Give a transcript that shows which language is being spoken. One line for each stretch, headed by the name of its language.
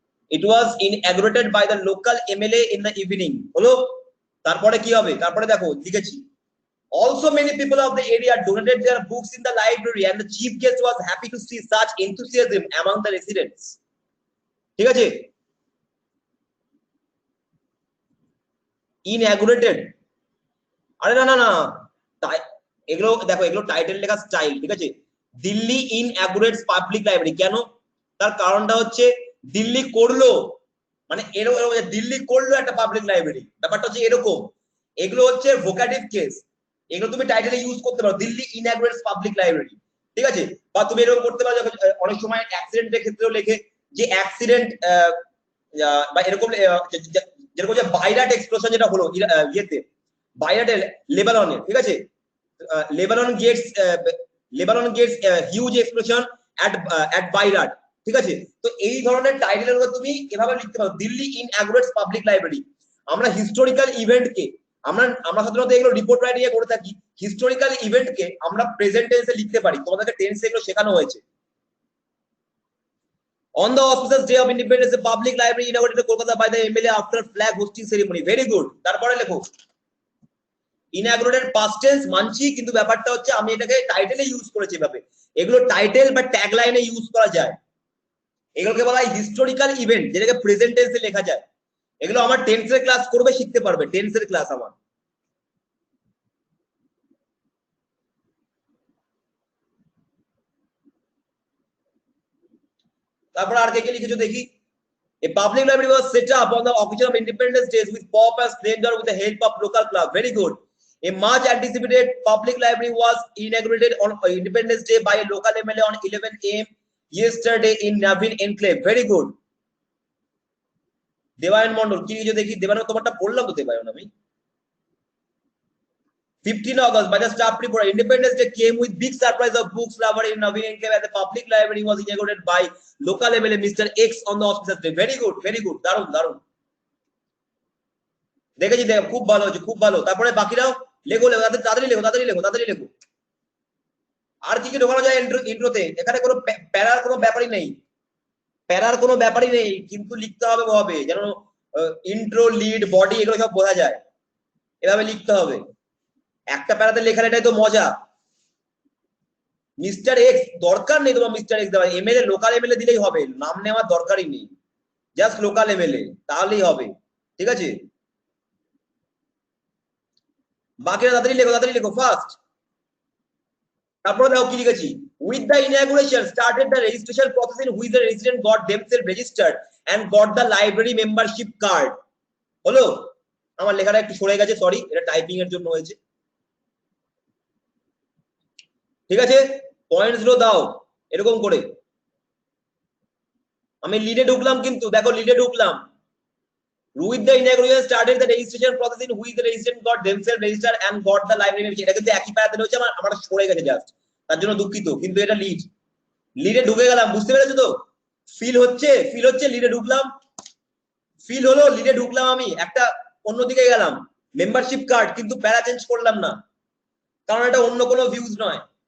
English: It was inaugurated by the local MLA in the evening.
Bangla: হলো? তারপরে কি হবে? তারপরে দেখো লিখেছি।
English: Also, many people of the area donated their books in the library, and the chief guest was happy to see such enthusiasm among the residents.
Bangla: ঠিক আছে? Inaugurated, আরে না না না, এগুলো দেখো, এগুলো টাইটেল লেখা স্টাইল, ঠিক আছে?
English: Delhi inaugurates public library,
Bangla: কেন? তার কারণটা হচ্ছে দিল্লি করলো, মানে এরকম দিল্লি করলো একটা পাবলিক লাইব্রেরি, ব্যাপারটা হচ্ছে এরকম। এগুলো হচ্ছে ভোকাটিভ কেস, এগুলো তুমি টাইটেলে ইউজ করতে পারো,
English: Delhi inaugurates public library,
Bangla: ঠিক আছে? বা তুমি এরকম করতে পারো, অনেক সময় অ্যাক্সিডেন্টের ক্ষেত্রেও লেখে যে অ্যাক্সিডেন্ট, বা এরকম যেরকম যে বাইরাট এক্সপ্লোশন যেটা হলো ইয়েতে, বাইরাটে লেবাননে, ঠিক আছে?
English: Lebanon gets huge explosion at Beirut,
Bangla: ঠিক আছে? তো এই ধরনের টাইটেলের উপর তুমি এভাবে লিখতে পারো,
English: Delhi inaugurates public library.
Bangla: আমরা হিস্টোরিক্যাল ইভেন্টকে, আমরা সাধারণত এগুলো রিপোর্ট রাইটিং এ করে থাকি, হিস্টোরিক্যাল ইভেন্টকে আমরা প্রেজেন্ট টেন্সে লিখতে পারি, তোমাদেরকে টেন্সে এগুলো শেখানো হয়েছে।
English: On the auspicious day of independence, the public library inaugurated Kolkata by the MLA after flag hosting ceremony. Very good.
Bangla: তারপরে লেখো ইনঅ্যাগুরেটেড পাস্ট টেন্স মানছি, কিন্তু ব্যাপারটা হচ্ছে আমি এটাকে টাইটেলে ইউজ করেছি এভাবে। এগুলো টাইটেল বা ট্যাগ লাইনে ইউজ করা যায়, এগুলোকে বলা হয় হিস্টোরিক্যাল ইভেন্ট, যেটাকে প্রেজেন্ট টেন্সে লেখা যায়। এগুলো আমার টেন্সের ক্লাস করবে, শিখতে পারবে, টেন্সের ক্লাস আমার। তারপর আর কে কে লিখেছো দেখি।
English: A public library was set up on the occasion of Independence Day with pomp and splendor with the help of local club. Very good. A much anticipated public library was inaugurated on Independence Day by a local MLA on 11 a.m. yesterday in Navin Enclave. Very good.
Bangla: Debayan Mondal কি লিখেছো দেখি। দেবায়ন তোমারটা পড়লাম তো, দেবায়ন আমি।
English: 15 August by the staff report, Independence Day came with big surprise of books lover in Navin Enclave, and the public library was inaugurated by local MLA Mr. X on the auspicious day. Very good, very good.
Bangla: দারুণ দারুণ। দেখেছি, দেখ খুব ভালো হচ্ছে, খুব ভালো। তারপরে বাকিরাও লেখো, লেখো তাড়াতাড়ি লেখো, তাড়াতাড়ি লেখো, তাড়াতাড়ি লেখো। আর কি কি ঢোকানো যায় ইন্ট্রোতে? এখানে কোনো প্যারার কোনো ব্যাপারই নেই, প্যারার কোনো ব্যাপারই নেই, কিন্তু লিখতে হবে ভাবে যেন ইন্ট্রো, লিড, বডি এগুলো সব বোঝা যায়, এভাবে লিখতে হবে। একটা প্যারাতে লেখার এটাই তো মজা। মিস্টার এক্স দরকার নেই তোমার, মিস্টার এক্স দেওয়া, এমএলএ লোকাল এমএলএ দিলেই হবে, নাম নেওয়ার দরকারই নেই, জাস্ট লোকাল এমএলএ তাহলেই হবে, ঠিক আছে? বাকিরা তাড়াতাড়ি লেখো, তাড়াতাড়ি লেখো ফার্স্ট। তারপরে দেখো কি লিখেছি,
English: with the inauguration started the registration process in which the resident got themselves registered and got the library membership card।
Bangla: হলো? আমার লেখাটা একটু সরে গেছে, সরি, এটা টাইপিং এর জন্য হয়েছে, ঠিক আছে? পয়েন্টস গুলো দাও এরকম করে। আমি লিডে ঢুকলাম, কিন্তু দেখো লিডে ঢুকলাম,
English: with the inauguration started the registration process in which the resident got themselves registered and got the library membership।
Bangla: এটা কিন্তু একই প্যারাতে রয়েছে, আমার সরে গেছে জাস্ট, তার জন্য দুঃখিত, কিন্তু এটা লিড, লিডে ঢুকে গেলাম, বুঝতে পেরেছো তো? ফিল হচ্ছে, ফিল হচ্ছে, লিডে ঢুকলাম, ফিল হলো, লিডে ঢুকলাম, আমি একটা অন্যদিকে গেলাম, মেম্বারশিপ কার্ড, কিন্তু প্যারা চেঞ্জ করলাম না, কারণ এটা অন্য কোনো ভিউজ নয়।